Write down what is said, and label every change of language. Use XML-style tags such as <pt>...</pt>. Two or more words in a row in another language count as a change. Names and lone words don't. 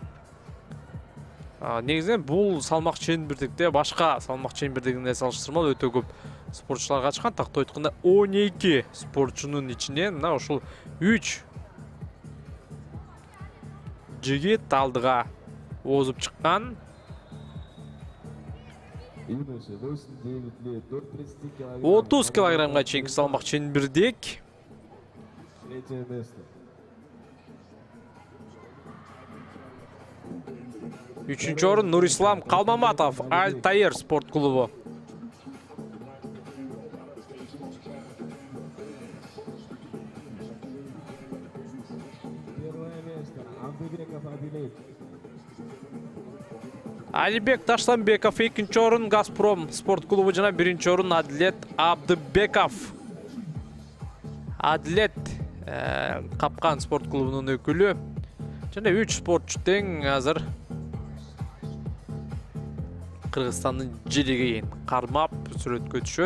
<ky>Негизинен бул салмак ченбирдикте башка салмак ченбирдигине салыштырмалуу өтө көп спортчулар катышкан. Такты айтканда 12 спортчунун ичинен мына ушул 3 жигит алдыга озуп чыккан.</ky> <ru>Юноши 8-9 лет до 30 килограмм.</ru> <ky>30 килограммга чейинки салмак ченбирдик.</ky> <ru>Третье место.</ru> <ky>3-чү орун Нурислам Калмаматов, Альтаир спорт клубу.</ky> <ru>Первое место Абдыбеков Адилет.</ru> <ky>Алибек Таштанбеков, 2-чү орун Газпром спорт клубу, жана 1-чү орун Адилет Абдыбеков. Адилет Капкан спорт клубунун өкүлү. Жана 3 спортчу тең азыр Кыргызстандын желегейин кармап сүрөткө түшөт.</ky>